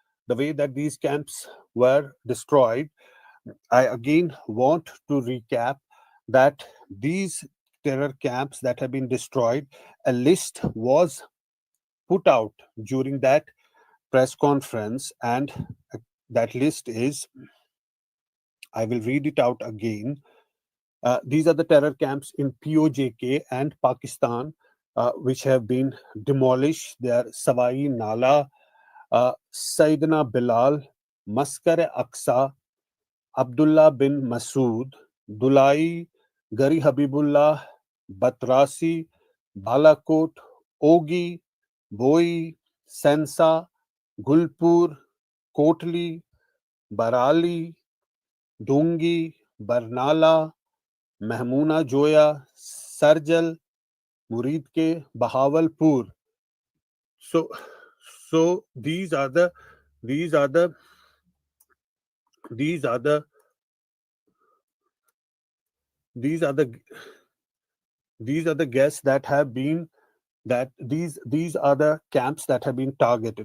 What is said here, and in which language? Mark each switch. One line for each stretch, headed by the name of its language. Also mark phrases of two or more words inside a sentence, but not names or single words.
English: I again want to recap that these terror camps that have been destroyed, a list was put out during that press conference, and that list is, I will read it out again. These are the terror camps in POJk and Pakistan, which have been demolished. They are Savai Nala, Sayyidina Bilal, Maskar Aqsa, Abdullah bin Masood, Dulai, Gari Habibullah, Batrasi, Balakot, Ogi, Boi, Sensa, Gulpur, Kotli, Barali, Dungi, Barnala, Mahmuna Joya, Sarjal, Muridke, Bahawalpur. So these are the guests that have been, that these are the camps that have been targeted.